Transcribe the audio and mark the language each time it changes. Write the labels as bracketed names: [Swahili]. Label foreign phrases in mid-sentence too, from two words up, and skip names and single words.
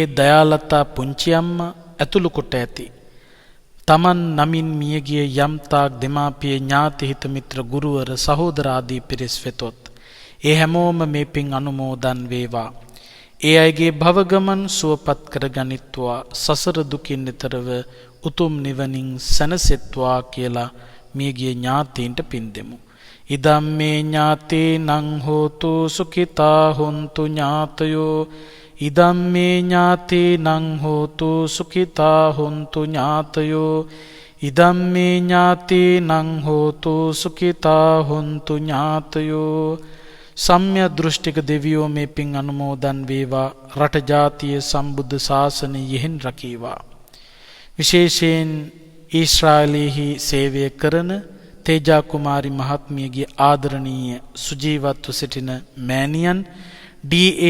[Sinhala] දයාලතා පුංචියම්මා ඇතුළු කොට ඇති තමන් නමින් මියගිය යම්තාක් දෙමාපිය ඥාති හිත මිත්‍ර ගුරුවර සහෝදර ආදී පිරිස් වෙතොත් ඒ හැමෝම මේ පින් අනුමෝදන් වේවා. ඒ අයගේ භව ගමන් සුවපත් කර ගනිත්වා. සසර දුකින් නිතරව උතුම් නිවනින් සැනසෙත්වා කියලා මියගිය ඥාතීන්ට පින් දෙමු. [Pali] ඉදම් මේ ඥාතීනං හෝතු සුඛිතා හොන්තු ඥාතයෝ. ඉදම් මේ ඥාතීනං හෝතු සුඛිතා හොන්තු ඥාතයෝ. ඉදම් මේ ඥාතීනං හෝතු සුඛිතා හොන්තු ඥාතයෝ. [Sinhala] සම්්‍ය දෘෂ්ටික දෙවියෝ මේ පින් අනුමෝදන් වේවා. රට ජාතිය සම්බුද්ධ ශාසනය යෙහින් රකීවා. විශේෂයෙන් ඊශ්‍රායලයෙහි සේවය කරන තේජා කුමාරි මහත්මියගේ ආදරණීය සුජීවත්ව සිටින මෑණියන් ඩී.ඒ.